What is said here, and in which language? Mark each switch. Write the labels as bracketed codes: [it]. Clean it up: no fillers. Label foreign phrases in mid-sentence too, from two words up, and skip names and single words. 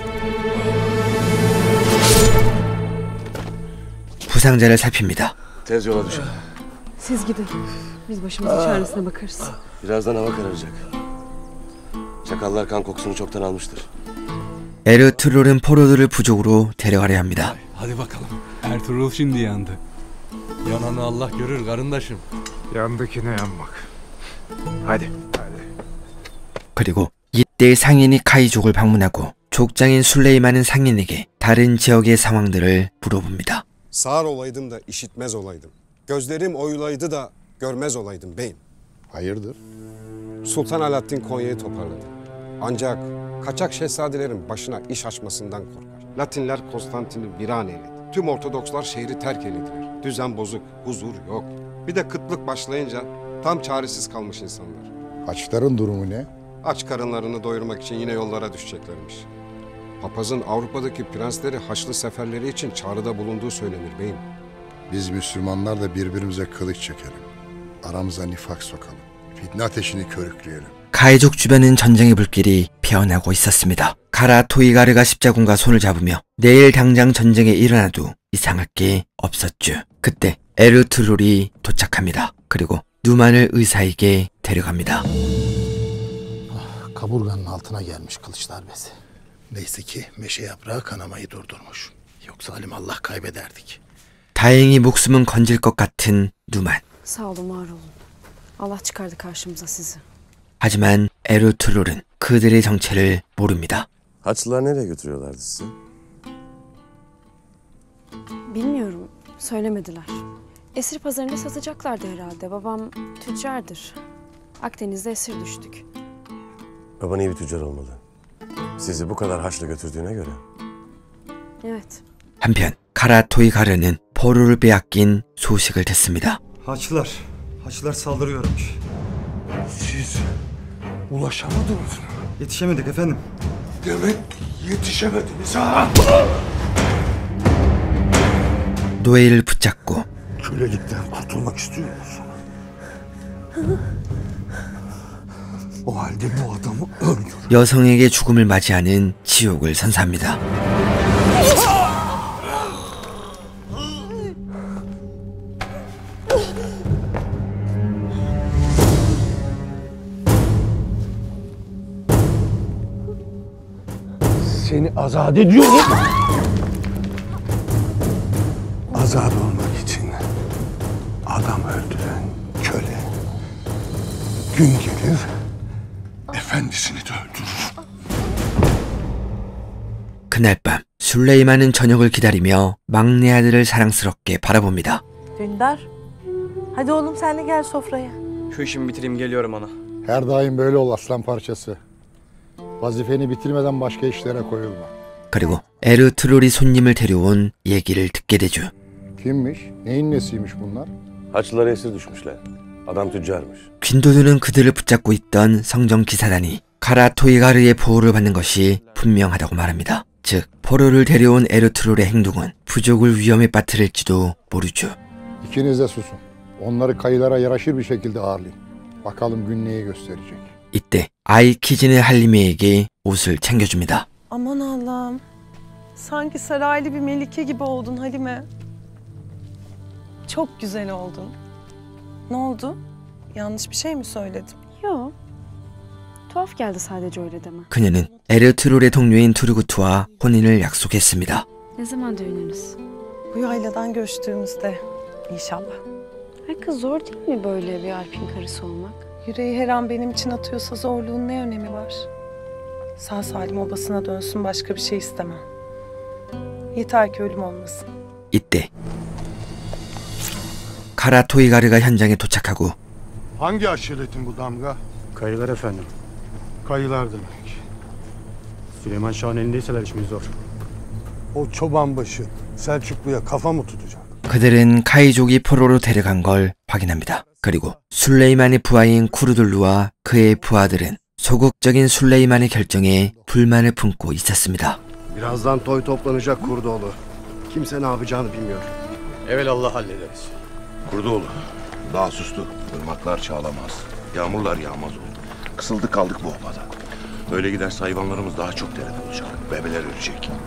[ko] 부상자를 살핍니다. [tr] Tez yola düşün. Siz gidin. Biz başımızın çaresine bakarız. Birazdan hava kararacak. Çakallar kan kokusunu çoktan almıştır. [ko] 에르투룰은 포로들을 부족으로 데려가려 합니다. [tr] Hadi bakalım. Ertuğrul şimdi yandı. Yananı Allah görür karındaşım. Yandakine yanmak. Hadi. [ko] 그리고 이때 상인이 카이족을 방문하고 족장인 술레이만은 상인에게 다른 지역의 상황들을 물어봅니다. [tr] Sağır olaydım da işitmez olaydım. Gözlerim oyulaydı da görmez olaydım beyim. Hayırdır? Sultan Alaaddin Konya'yı toparladı. Ancak kaçak şehzadelerin başına iş açmasından korkar. Latinler Konstantin'i viran eyledi. Tüm Ortodokslar şehri terk eylediler. Düzen bozuk, huzur yok. Bir de kıtlık başlayınca tam çaresiz kalmış insanlar. Açların durumu ne? Aç karınlarını doyurmak için yine yollara düşeceklermiş. Papazın Avrupa'daki prensleri Haçlı seferleri için çağrıda bulunduğu söylenir beyim. Biz Müslümanlar da birbirimize kılıç çekelim. Aramıza nifak sokalım. Fitne ateşini körükleyelim. [ko] 카이족 주변은 전쟁의 불길이 피어나고 있었습니다. 카라 토이가르가 십자군과 손을 잡으며 내일 당장 전쟁에 일어나도 이상할 게 없었죠. 그때 에르투룰이 도착합니다. 그리고 누만을 의사에게 데려갑니다. [tr] Kaburganın altına gelmiş kılıç darbesi. Neyse ki meşe yaprağı kanamayı durdurmuş. Yoksa alimallah kaybederdik. [ko] 다행히 목숨은 건질 것 같은 누만. [tr] Sağ olun, var olun. Allah çıkardı karşımıza sizi. [ko] 하지만 에르투룰은 그들의 정체를 모릅니다. [tr] Haçlılar nereye götürüyorlardı sizi? Bilmiyorum, söylemediler. Esir pazarında satacaklardı herhalde. Babam tüccardır. Akdeniz'de esir düştük. Baban iyi bir tüccar olmalı. Sizi bu kadar haçla götürdüğüne göre. Evet. [ko] 한편 카라 토이가르는 포로를 빼앗긴 소식을 듣습니다. [tr] Haçlılar saldırıyormuş. Siz ulaşamadınız mı? Yetişemedik efendim. Demek yetişemediniz ha? [ko] 노예를 붙잡고 [tr] Kölelikten kurtulmak istiyor musun? O halde bu adamı öldür. [ko] 여성에게 죽음을 맞이하는 지옥을 선사합니다. [tr] Seni azat ediyorum. Azat olmak için adam öldüren köle gün gelir efendisini de öldürür. [ko] 그날 밤 술레이만은 저녁을 기다리며 막내 아들을 사랑스럽게 바라봅니다. [tr] Dündar, hadi oğlum sen de gel sofraya. Şu işimi bitireyim geliyorum ana. Her daim böyle ol aslan parçası. Vazifeni bitirmeden başka işlere koyulma. [ko] 그리고 에르트룰이 손님을 데려온 얘기를 듣게 되죠. [tr] Kimmiş? Neyin nesiymiş bunlar? Haçlılara esir düşmüşler. Adam tüccarmış. [ko] 퀸도드는 그들을 붙잡고 있던 성정 기사단이 카라 토이가르의 보호를 받는 것이 분명하다고 말합니다. 즉 포로를 데려온 에르트룰의 행동은 부족을 위험에 빠뜨릴지도 모르죠. [tr] İkiniz de susun. Onları kayılara yaraşır bir şekilde ağırlayın. Bakalım gün neyi gösterecek. [ko] 이때 아이키즈는 할리메에게 옷을 챙겨줍니다. [tr] Aman Allah'ım. Sanki saraylı bir melike gibi oldun Halime. Çok güzel oldun. Ne oldu? Yanlış bir şey mi söyledim? Yok. Tuhaf geldi sadece öyle deme. [ko] 그녀는 에르트룰의 동료인 투르구트와 혼인을 약속했습니다. [tr] Ne zaman düğününüz? Bu yayladan göçtüğümüzde inşallah. Ay kız zor değil mi böyle bir Alp'in karısı olmak? Yüreği her an benim için atıyorsa zorluğun ne önemi var? Sağ salim obasına dönsün, başka bir şey istemem. Yeter ki ölüm olmasın. [ko] 이때 카라 토이가르가 현장에 도착하고 [tr] Hangi aşiretin bu damga? Kayılar efendim. Kayılar demek. Süleyman Şah'ın elindeyseler işimiz zor. O çobanbaşı Selçuklu'ya kafa mı tutacak? [ko] 그들은 카이족이 포로로 데려간 걸 확인합니다. 그리고 술레이만의 부하인 쿠르둘루와 그의 부하들은 소극적인 술레이만의 결정에 불만을 품고 있었습니다. [tr] Birazdan toy toplanacak Kurdoğlu. Kimse ne yapacağını bilmiyor. Evelallah hallederiz. Kurdoğlu daha sustu. Irmaklar çağlamaz. Yağmurlar yağmaz oldu. Kısıldık kaldık bu obada. Böyle giderse hayvanlarımız daha çok dere olacak. Bebeler ölecek.